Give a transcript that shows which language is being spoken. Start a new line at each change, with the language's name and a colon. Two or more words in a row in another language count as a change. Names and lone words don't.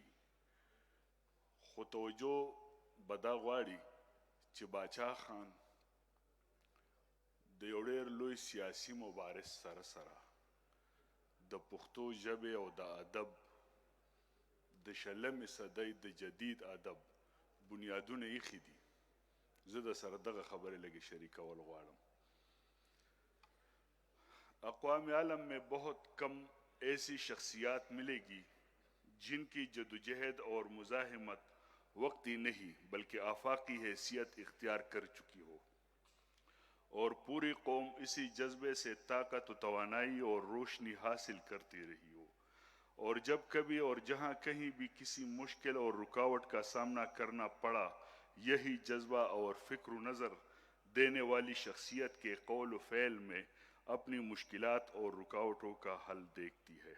Pashto: خو توجه به دا غواړي چې باچا خان د یو ډېر لوی سیاسي مبارز سره سره د پښتو ژبې او د ادب د شلمې صدۍ د جدید ادب بنیادونه ایښي دي. زه د سره دغه خبرې لږې شریکول غواړم.
Urdu: اقوام عالم میں بہت کم ایسی شخصیات ملے گی جن کی جدوجہد اور مزاحمت وقتی نہیں بلکہ آفاقی حیثیت اختیار کر چکی ہو اور پوری قوم اسی جذبے سے طاقت و توانائی اور روشنی حاصل کرتی رہی ہو، اور جب کبھی اور جہاں کہیں بھی کسی مشکل اور رکاوٹ کا سامنا کرنا پڑا، یہی جذبہ اور فکر و نظر دینے والی شخصیت کے قول و فعل میں اپنی مشکلات اور رکاوٹوں کا حل دیکھتی ہے.